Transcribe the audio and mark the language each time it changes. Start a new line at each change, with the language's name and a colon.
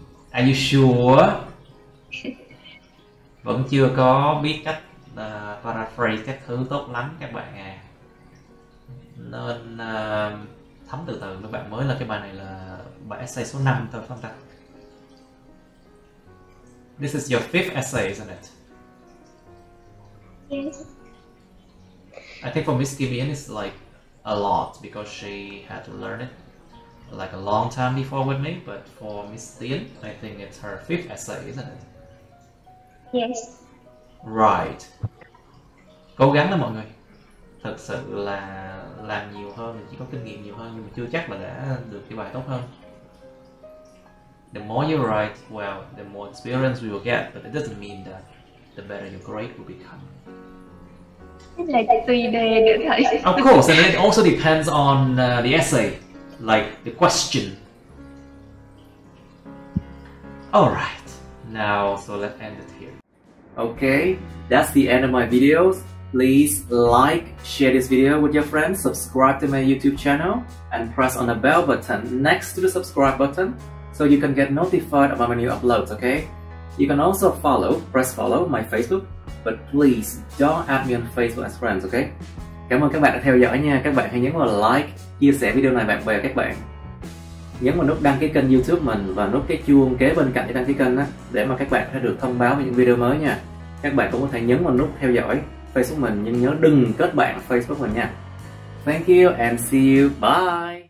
English: Are you sure?
Vietnamese: Vẫn chưa có biết cách paraphrase các thứ tốt lắm các bạn à. Nên thấm từ từ các bạn. Mới là cái bài này là bài essay số 5 thôi phải không ta?
English: This is your 5th essay, isn't it? Yes. I think for Miss Kim Yen it's like a lot because she had to learn it like a long time before with me, but for Miss Tiên, I think it's her 5th essay, isn't it? Yes.
Vietnamese: Right. Cố gắng đó mọi người. Thật sự là làm nhiều hơn, chỉ có kinh nghiệm nhiều hơn nhưng mà chưa chắc là đã được cái bài tốt hơn.
English: The more you write, well, the more experience we will get, but it doesn't mean that the better your grade will become.
Vietnamese: Cái này tùy đề nữa thầy.
English: Of course, and it also depends on the essay, like the question. Alright, now so let's end it here. Okay, that's the end of my videos. Please like, share this video with your friends, subscribe to my YouTube channel, and press on the bell button next to the subscribe button so you can get notified about my new uploads, okay? You can also press follow my Facebook, but please don't add me on Facebook as friends, okay?
Vietnamese: Cảm ơn các bạn đã theo dõi nha. Các bạn hãy nhấn vào like, chia sẻ video này bạn bè các bạn. Nhấn vào nút đăng ký kênh YouTube mình và nút cái chuông kế bên cạnh để đăng ký kênh á, để mà các bạn sẽ được thông báo về những video mới nha. Các bạn cũng có thể nhấn vào nút theo dõi Facebook mình nhưng nhớ đừng kết bạn Facebook mình nha.
English: Thank you and see you. Bye.